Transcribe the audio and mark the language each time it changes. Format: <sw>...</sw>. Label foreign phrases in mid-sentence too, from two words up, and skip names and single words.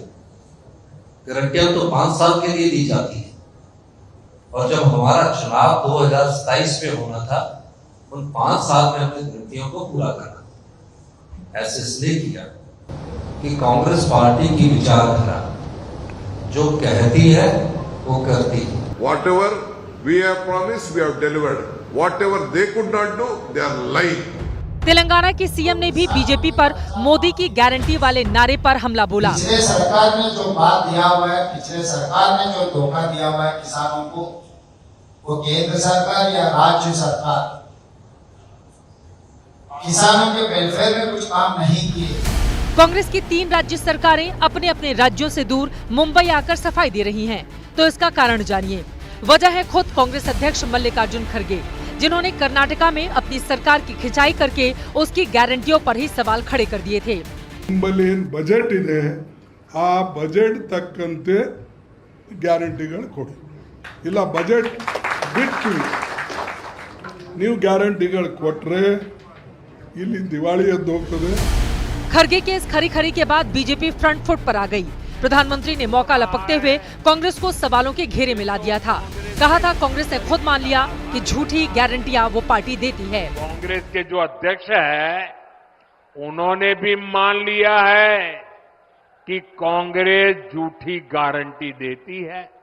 <hi>गारंटियां तो 5 साल के लिए दी जाती है और जब हमारा चुनाव 2027 में होना था, उन 5 साल में हमने गारंटियों को पूरा करना। ऐसे इसलिए किया कि कांग्रेस पार्टी की विचारधारा जो कहती है वो करती है।</hi> <en>Whatever we have promised, we have delivered. Whatever they could not do, they are lying.</en> <hi>तेलंगाना के सीएम ने भी बीजेपी पर मोदी की गारंटी वाले नारे पर हमला बोला। पिछले सरकार ने जो बात दिया हुआ है, पिछले सरकार ने जो धोखा दिया हुआ है किसानों को, वो केंद्र सरकार या राज्य सरकार किसानों के वेलफेयर में कुछ काम नहीं किए। कांग्रेस की 3 राज्य सरकारें अपने अपने राज्यों से दूर मुंबई आकर सफाई दे रही हैं, तो इसका कारण जानिए। वजह है खुद कांग्रेस अध्यक्ष मल्लिकार्जुन खड़गे, जिन्होंने कर्नाटका में अपनी सरकार की खिंचाई करके उसकी गारंटियों पर ही सवाल खड़े कर दिए थे।</hi> <kn>ನಿಮ್ಮಲ್ಲಿ ಏನು ಬಜೆಟ್ ಇದೆ ಆ ಬಜೆಟ್ ತಕ್ಕಂತೆ ಗ್ಯಾರಂಟಿಗಳು ಕೊಡಿ, ಇಲ್ಲ ಬಜೆಟ್ ಬಿಟ್ಟು ನೀವು ಗ್ಯಾರಂಟಿಗಳು ಕೊಟ್ಟರೆ ಇಲ್ಲಿ ದಿವಾಳಿ ಎದ್ದು ಹೋಗ್ತದೆ।</kn> <hi>खड़गे के इस खरी खरी के बाद बीजेपी</hi> <en>front foot</en> <hi>पर आ गई। प्रधानमंत्री ने मौका लपकते हुए कांग्रेस को सवालों के घेरे में ला दिया था। कहा था कांग्रेस ने खुद मान लिया कि झूठी गारंटियां वो पार्टी देती है। कांग्रेस के जो अध्यक्ष है उन्होंने भी मान लिया है कि कांग्रेस झूठी गारंटी देती है।</hi>